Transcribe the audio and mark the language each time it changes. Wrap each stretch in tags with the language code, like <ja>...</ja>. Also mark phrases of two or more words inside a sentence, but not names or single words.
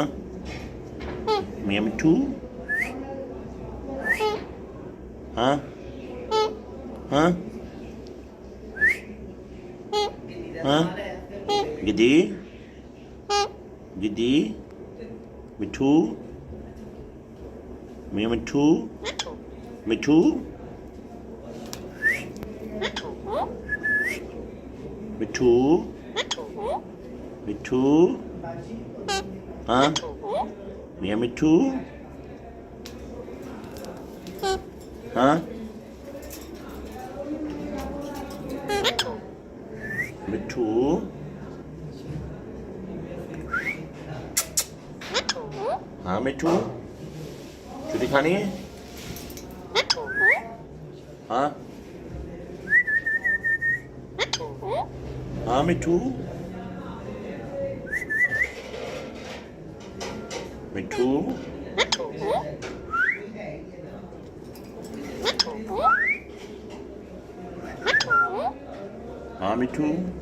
<en>Number two. Huh? Huh? Huh? Gede? Gede? Mitu? Number two. Mitu? Mitu? Mitu? Huh? Mitu? Huh? Mitu?</en> <hi>हाँ मिठू छुट्टी खानी है हाँ हाँ मिठू मिठू हाँ मिठू</hi>